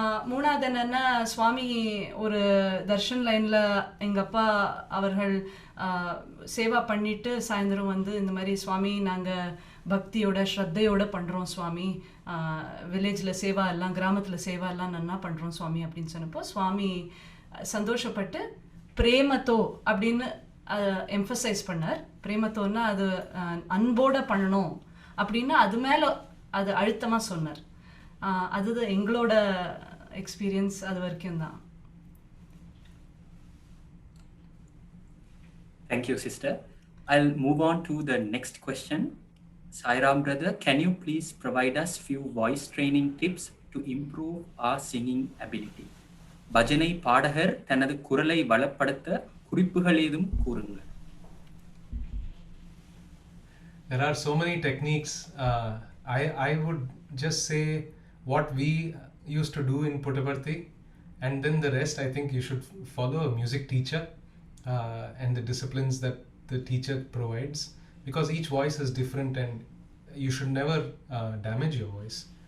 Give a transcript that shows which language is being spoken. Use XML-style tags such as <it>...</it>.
<ta>மூணாவது என்னென்னா, சுவாமி ஒரு தர்ஷன் லைனில் எங்கள் அப்பா அவர்கள் சேவா பண்ணிவிட்டு சாயந்தரம் வந்து இந்த மாதிரி சுவாமி நாங்கள் பக்தியோட ஸ்ரத்தையோடு பண்ணுறோம் சுவாமி, வில்லேஜில் சேவா எல்லாம் கிராமத்தில் சேவா எல்லாம் நன்னா பண்ணுறோம் சுவாமி அப்படின்னு சொன்னப்போ சுவாமி சந்தோஷப்பட்டு பிரேமத்தோ அப்படின்னு எம்ஃபசைஸ் பண்ணார். பிரேமத்தோன்னா அது அன்போடு பண்ணணும் அப்படின்னு அது மேலே அது அழுத்தமாக சொன்னார். அதுதான் எங்களோட எக்ஸ்பீரியன்ஸ் அது வரைக்கும் தான்.</ta> <en>Thank you, sister. I'll move on to the next question. Sai Ram brother, can you please provide us few voice training tips to improve our singing ability?</en> <ta>பஜனை பாடகர் தனது குரலை வளப்படுத்த குறிப்புகள் ஏதும் கூறுங்கள்.</ta> <en>There are so many techniques. I would just say what we used to do in Puttaparthi, and then the rest I think you should follow a music teacher and the disciplines that the teacher provides, because each voice is different and you should never damage your voice.</en>